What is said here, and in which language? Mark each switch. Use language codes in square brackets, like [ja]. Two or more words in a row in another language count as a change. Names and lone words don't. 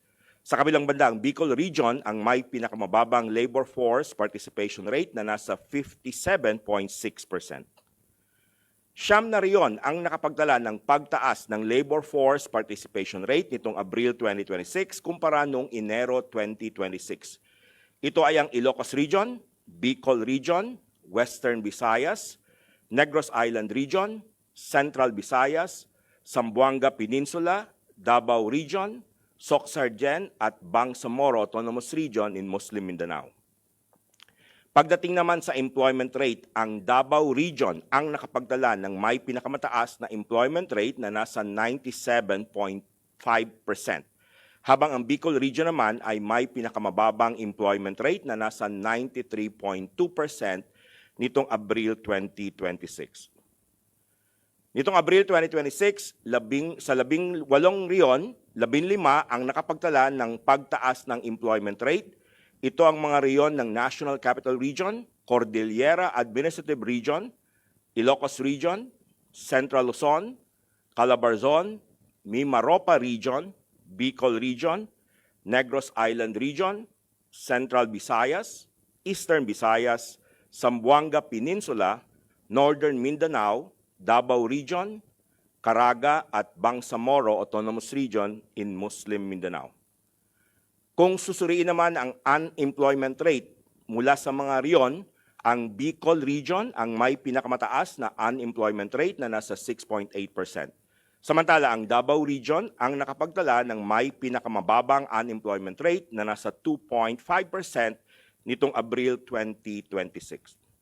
[tl] Sa kabilang banda, ang Bicol Region ang may pinakamababang [en] labor force participation rate [tl] na nasa 57.6%. Siyam na riyon ang nakapagdala ng pagtaas ng [en] labor force participation rate [tl] nitong Abril 2026 kumpara noong Enero 2026. Ito ay ang Ilocos Region, Bicol Region, Western Visayas, Negros Island Region, Central Visayas, Zamboanga Peninsula, Davao Region, SOC Sergeant at Bangsamoro Autonomous Region in Muslim Mindanao. Pagdating naman sa [en] employment rate, [tl] ang Davao Region ang nakapagdala ng may pinakamataas na [en] employment rate [tl] na nasa 97.5%, habang ang Bicol Region naman ay may pinakamababang [en] employment rate [tl] na nasa 93.2% nitong Abril 2026. Nitong Abril 2026, sa 18 riyon, 15 ang nakapagtala ng pagtaas ng [en] employment rate. [tl] Ito ang mga riyon ng National Capital Region, Cordillera Administrative Region, Ilocos Region, Central Luzon, Calabarzon, Mimaropa Region, Bicol Region, Negros Island Region, Central Visayas, Eastern Visayas, Zamboanga Peninsula, Northern Mindanao, Davao Region, Caraga at Bangsamoro Autonomous Region in Muslim Mindanao. Kung susuriin naman ang [en] unemployment rate [tl] mula sa mga riyon, ang Bicol Region ang may pinakamataas na [en] unemployment rate [tl] na nasa 6.8%. Samantala, ang Davao Region ang nakapagtala ng may pinakamababang [en] unemployment rate [tl] na nasa 2.5% nitong Abril 2026.